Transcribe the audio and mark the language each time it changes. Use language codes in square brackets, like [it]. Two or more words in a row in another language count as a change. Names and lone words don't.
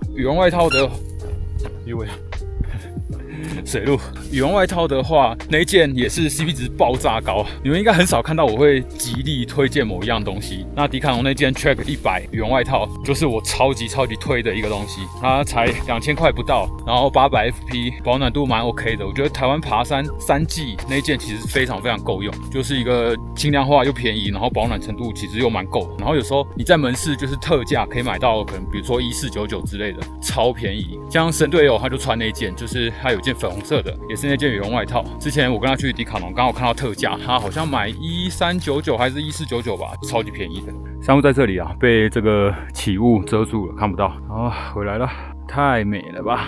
[zh] 羽絨外套的，水路羽绒外套的話，那一件也是 CP 值爆炸高，你們應該很少看到我會極力推薦某一樣東西。那迪卡儂那件 Track 100羽绒外套就是我超級推的一個東西，它才2000塊不到，然後800 FP，保暖度蠻 OK 的。我覺得台灣爬山3季那一件其實非常夠用，就是一個輕量化又便宜，然後保暖程度其實又蠻夠的。然後有時候你在門市就是特價可以買到，可能比如說1499之類的，超便宜。像神隊友他就穿那一件，就是他有件粉紅色的，也是那件羽絨外套。之前我跟他去迪卡儂，剛好看到特價，他好像買1399还是1499吧，超級便宜的。山屋在這裡啊，被這個起霧遮住了，看不到。啊，回來了，太美了吧！